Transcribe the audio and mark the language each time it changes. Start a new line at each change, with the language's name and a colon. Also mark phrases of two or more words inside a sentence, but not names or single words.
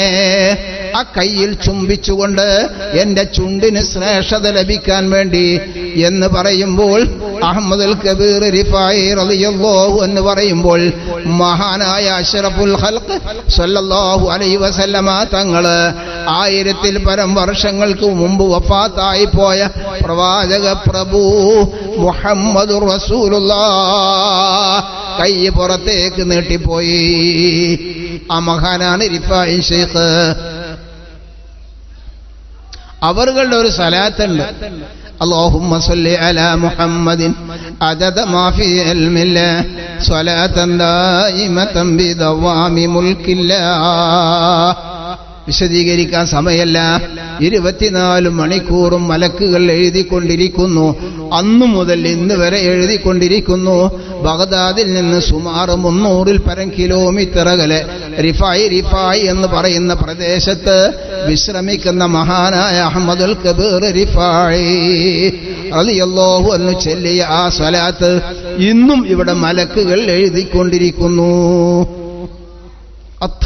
Malayalam: ആ കയ്യിൽ ചുംബിച്ചുകൊണ്ട് എന്റെ ചുണ്ടിന് ശ്രേഷ്ഠത ലഭിക്കാൻ വേണ്ടി എന്ന് പറയുമ്പോൾ അഹ്മദുൽ കബീർ റിഫായി റളിയല്ലാഹു എന്ന് പറയുമ്പോൾ മഹാനായ
Arabic: أشرف الخلق صلى الله عليه وسلم
Malayalam: തങ്ങള് 1000-ൽ പരം വർഷങ്ങൾക്ക് മുമ്പ് വഫാത്തായി പോയ പ്രവാചക പ്രഭു
Arabic: محمد رسول الله
Malayalam: കൈ പുറത്തേക്ക് നീട്ടിപ്പോയി. ആ മഹാനാണ് റിഫായി ശൈഖ്. അവരുടെ ഒരു സലാത്തുണ്ട്,
Arabic: اللهم صل على محمد عدد ما في علم الله صلاة دائمة بدوام ملك الله.
Malayalam: വിശദീകരിക്കാൻ സമയമല്ല. 24 മണിക്കൂറും മലക്കുകൾ എഴുതിക്കൊണ്ടിരിക്കുന്നു. അന്നു മുതൽ ഇന്ന് വരെ എഴുതിക്കൊണ്ടിരിക്കുന്നു. ബഗ്ദാദിൽ നിന്ന് സുമാർ 300-ൽ പരം കിലോമീറ്റർ അകലെ റിഫായി എന്ന് പറയുന്ന പ്രദേശത്ത് വിശ്രമിക്കുന്ന മഹാനായ അഹ്മദുൽ കബീർ റിഫായി
Arabic: رضي الله عنه
Malayalam: ചൊല്ലിയ ആ സ്വലാത്ത് ഇന്നും ഇവിടെ മലക്കുകൾ എഴുതിക്കൊണ്ടിരിക്കുന്നു.